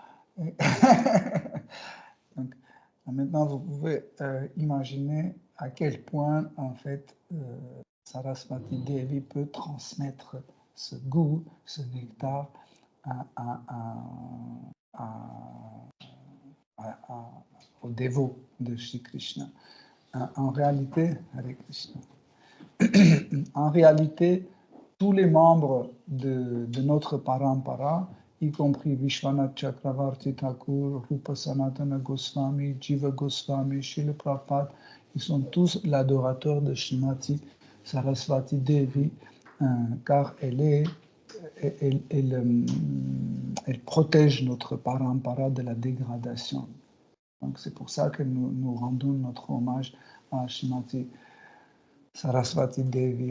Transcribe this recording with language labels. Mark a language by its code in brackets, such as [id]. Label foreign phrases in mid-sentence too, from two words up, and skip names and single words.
[fr] Donc, maintenant, vous pouvez imaginer à quel point, en fait, Sarasvati Devi peut transmettre ce goût, ce nectar aux dévots de Shri Krishna. En réalité, [sa] Hare Krishna. [fr] En réalité, tous les membres de notre parampara, y compris Vishwanath Chakravarti Thakur, Rupa Sanatana Goswami, Jiva Goswami, Srila Prabhupada, ils sont tous l'adorateur de Srimati Sarasvati Devi, car elle protège notre parampara de la dégradation. Donc c'est pour ça que nous rendons notre hommage à Srimati Sarasvati Devi.